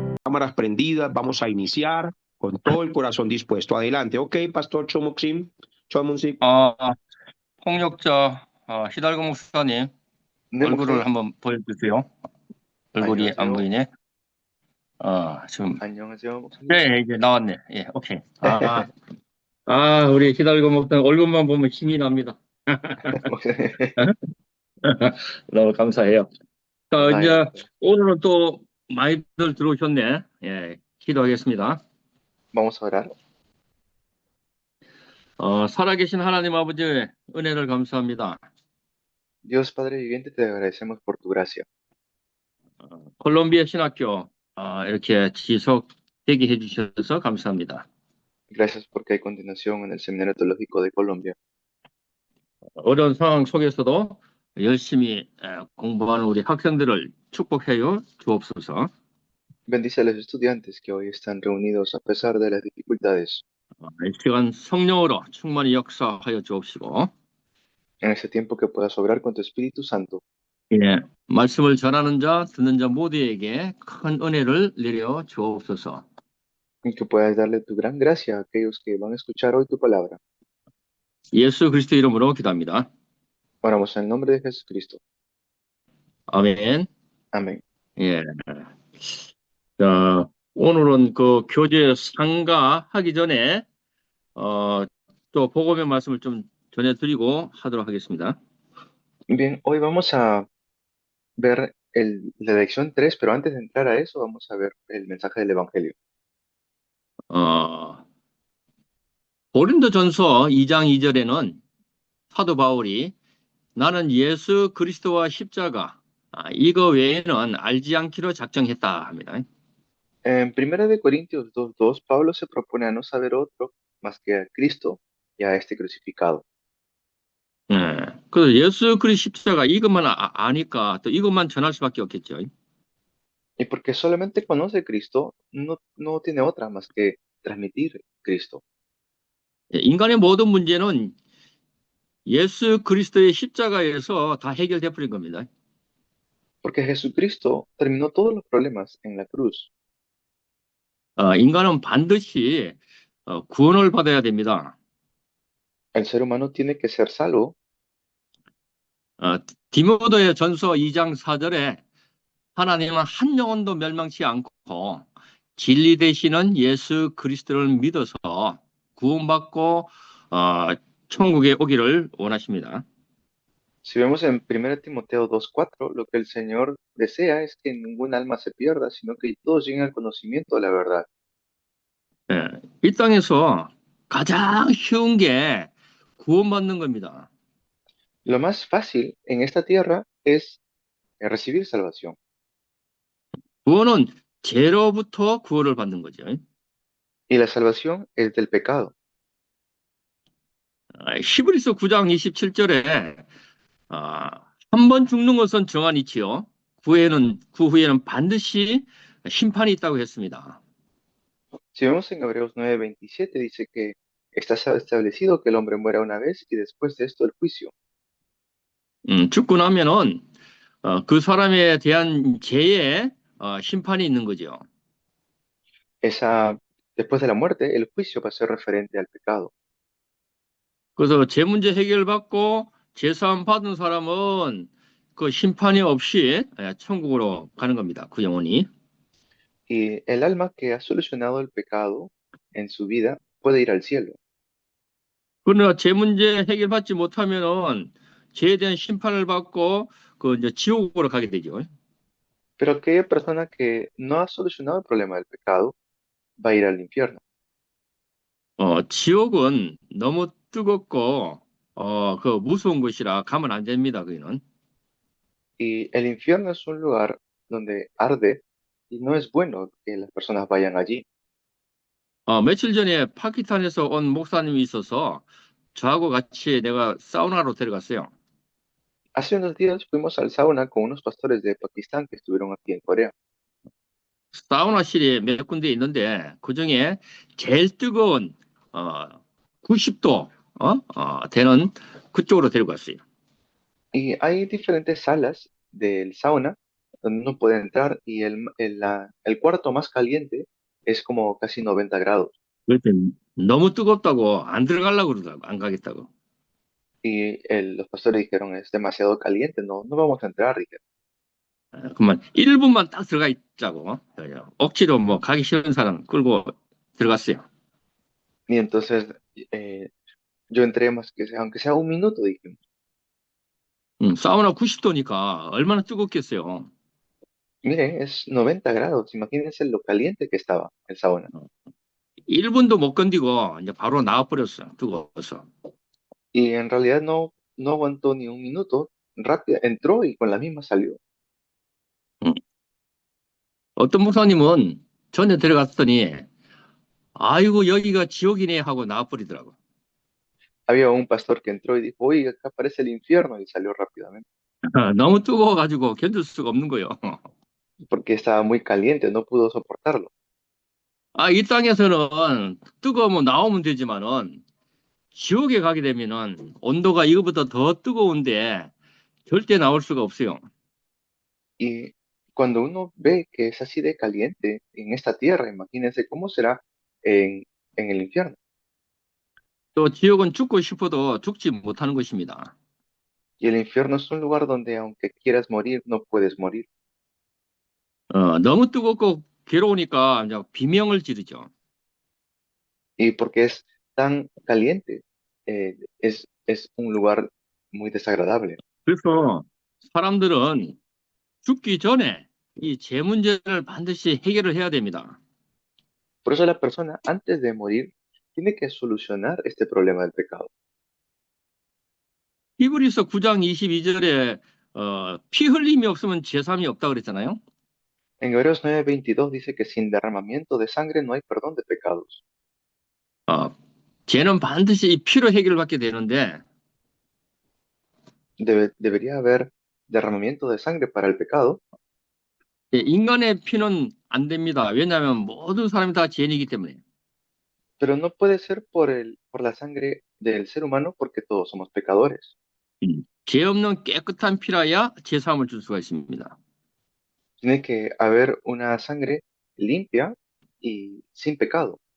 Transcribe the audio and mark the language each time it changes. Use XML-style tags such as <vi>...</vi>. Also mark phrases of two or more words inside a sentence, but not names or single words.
<es>cámaras prendidas, vamos a iniciar con todo el corazón dispuesto. Adelante, ok, Pastor Chomoxim, Chomonsi.</es> <ko>통역자 히달고 목사님 네, 얼굴을 목사님. 한번 보여주세요. 얼굴이 안 안녕하세요. 보이네. 지금 안녕하세요, 목사님. 네 이제 나왔네. 예, 오케이. 우리 히달고 목사님 얼굴만 보면 힘이 납니다. 목사님. 너무 감사해요. 자, 이제 아유, 오늘은 또 많이들 들어오셨네. 예, 기도하겠습니다.</ko> <es>vamos a orar.</es> <ko>살아계신 하나님 아버지의 은혜를 감사합니다.</ko> <es>Dios Padre viviente, te agradecemos por tu gracia.</es> <ko>콜롬비아 신학교 이렇게 지속되게 해주셔서 감사합니다.</ko> <es>Gracias porque hay continuación en el Seminario Teológico de Colombia.</es> <ko>어려운 상황 속에서도 열심히 공부하는 우리 학생들을 축복해요 주옵소서.</ko> <es>Bendice a los estudiantes que hoy están reunidos a pesar de las dificultades.</es> <ko>이 시간 성령으로 충만히 역사하여 주옵시고,</ko> <es>En este tiempo que puedas obrar con tu Espíritu Santo.</es> <ko>예, 말씀을 전하는 자, 듣는 자 모두에게 큰 은혜를 내려 주옵소서.</ko> <es>Y que puedas darle tu gran gracia a aquellos que van a escuchar hoy tu palabra.</es> <ko>예수 그리스도 이름으로 기도합니다.</ko> <es>Oramos en el nombre de Jesucristo.</es> <ko>아멘.</ko> <es>Amén.</es> <ko>예. 자, 오늘은 그 교재 상가하기 전에 또 복음의 말씀을 좀 전해드리고 하도록 하겠습니다.</ko> <es>Bien, hoy vamos a ver la lección 3, pero antes de entrar a eso, vamos a ver el mensaje del Evangelio.</es> <ko>고린도전서 2장 2절에는 사도 바울이 나는 예수 그리스도와 십자가 이거 외에는 알지 않기로 작정했다 합니다.</ko> <es>En 1 de Corintios 2:2, Pablo se propone a no saber otro más que a Cristo y a este crucificado.</es> <ko>그래서 예수 그리스도 십자가 이것만 아니까 또 이것만 전할 수밖에 없겠죠.</ko> <es>Y porque solamente conoce a Cristo, no tiene otra más que transmitir Cristo.</es> <ko>인간의 모든 문제는 예수 그리스도의 십자가에서 다 해결돼 버린 겁니다.</ko> <es>Porque Jesucristo terminó todos los problemas en la cruz.</es> <ko>인간은 반드시 구원을 받아야 됩니다.</ko> <es>El ser humano tiene que ser salvo.</es> <ko>디모데의 전서 2장 4절에 하나님은 한 영혼도 멸망치 않고 진리 되시는 예수 그리스도를 믿어서 구원받고 천국에 오기를 원하십니다.</ko> <es>Si vemos en 1 Timoteo 2:4, lo que el Señor desea es que ningún alma se pierda, sino que todos lleguen al conocimiento de la verdad.</es> <ko>이 땅에서 가장 쉬운 게 구원받는 겁니다.</ko> <es>Lo más fácil en esta tierra es recibir salvación.</es> <ko>구원은 죄로부터 구원을 받는 거죠.</ko> <es>Y la salvación es del pecado.</es> <ko>히브리서 9장 27절에 한 번 죽는 것은 정한이지요. 그 후에는 반드시 심판이 있다고 했습니다.</ko> <es>Si vemos en Hebreos 9:27, dice que está establecido que el hombre muera una vez y después de esto el juicio.</es> <ko>죽고 나면은 그 사람에 대한 죄의 심판이 있는 거죠.</ko> <es>Después de la muerte, el juicio va a ser referente al pecado.</es> <ko>그래서 죄 문제 해결받고 죄사함 받은 사람은 그 심판이 없이 천국으로 가는 겁니다. 그 영혼이.</ko> <es>Y el alma que ha solucionado el pecado en su vida puede ir al cielo.</es> <ko>그러나 죄 문제 해결받지 못하면은 죄에 대한 심판을 받고 그 이제 지옥으로 가게 되죠. Pero aquella persona que no ha solucionado el problema del pecado va a ir al infierno. 지옥은 너무 뜨겁고 그 무서운 곳이라 가면 안 됩니다. 거기는.</ko> <es>Y el infierno es un lugar donde arde y no es bueno que las personas vayan allí.</es> <ko>며칠 전에 파키스탄에서 온 목사님이 있어서 저하고 같이 내가 사우나로 데려갔어요.</ko> <es>Hace unos días fuimos al sauna con unos pastores de Pakistán que estuvieron aquí en Corea.</es> <ko>사우나실이 몇 군데 있는데 그 중에 제일 뜨거운 90도 되는 그쪽으로 데리고 갔어요.</ko> <es>Y hay diferentes salas del sauna donde uno puede entrar y el cuarto más caliente es como casi 90 grados.</es> <ko>그랬더니 너무 뜨겁다고 안 들어가려고 그러더라고. 안 가겠다고.</ko> <es>Y los pastores dijeron, es demasiado caliente, no vamos a entrar. Dijeron.</es> <ko>그만 1분만 딱 들어가 있자고. 억지로 뭐 가기 싫은 사람 끌고 들어갔어요.</ko> <es>Y entonces eh, yo entré más que sea, aunque sea un minuto, dijimos.</es> <ko>사우나 90도니까 얼마나 뜨겁겠어요.</ko> <es>Mire, es 90 grados, imagínense lo caliente que estaba el sauna.</es> <ko>1분도 못 건디고 이제 바로 나와버렸어. 뜨거워서.</ko> <es>Y en realidad no aguantó ni un minuto, rápido, entró y con la misma salió. 음.</es> <ko>어떤 목사님은 전에 들어갔더니 아이고 여기가 지옥이네 하고 나와버리더라고.</ko> <es>Había un pastor que entró y dijo, oye, acá aparece el infierno y salió rápidamente,</es> <ko>너무 뜨거워가지고 견딜 수가 없는 거예요.</ko> <es>porque estaba muy caliente, no pudo soportarlo.</es> <ko>이 땅에서는 뜨거우면 나오면 되지만은 지옥에 가게 되면은 온도가 이거보다 더 뜨거운데 절대 나올 수가 없어요.</ko> <es>Y cuando uno ve que es así de caliente en esta tierra, imagínense cómo será en el infierno.</es> <ko>또 지옥은 죽고 싶어도 죽지 못하는 것입니다.</ko> <es>Y el infierno es un lugar donde aunque quieras morir, no puedes morir.</es> <ko>너무 뜨겁고 괴로우니까 이제 비명을 지르죠.</ko> <es>Y porque es tan caliente, es un lugar muy desagradable.</es> <ko>그래서 사람들은 죽기 전에 이 죄 문제를 반드시 해결을 해야 됩니다.</ko> <es>Por eso la persona, antes de morir, tiene que solucionar este problema del pecado.</es> <ko>히브리서 9장 22절에 피 흘림이 없으면 죄삼이 없다 그랬잖아요.</ko> <es>En Hebreos 9:22 dice que sin derramamiento de sangre no hay perdón de pecados.</es> <ko>죄는 반드시 이 피로 해결받게 되는데</ko> <es>Debería haber derramamiento de sangre para el pecado,</es> <ko>인간의 피는 안 됩니다. 왜냐하면 모든 사람이 다 죄인이기 때문에.</ko> <es>pero no puede ser por la sangre del ser humano porque todos somos pecadores.</es> <ko>죄 없는 깨끗한 피라야 죄사함을 줄 수가 있습니다.</ko> <es>Tiene que haber una sangre limpia y sin pecado.</es>